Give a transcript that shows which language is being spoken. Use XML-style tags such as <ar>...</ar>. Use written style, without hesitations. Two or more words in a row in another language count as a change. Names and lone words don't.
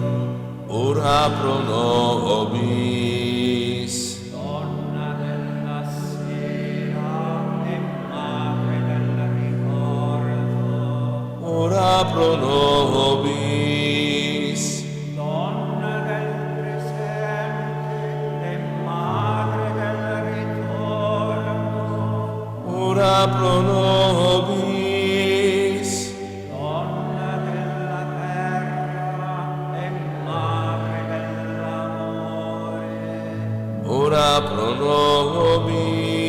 <la>Ora pro nobis.</la> <it>Donna della sera e madre del ricordo.</it> <la>Ora pro nobis.</la> <it>Donna del presente e madre del ritorno.</it> <la>Ora pro nobis.</la> <it>Donna della terra e madre dell'amore.</it> <la>Ora pro nobis.</la>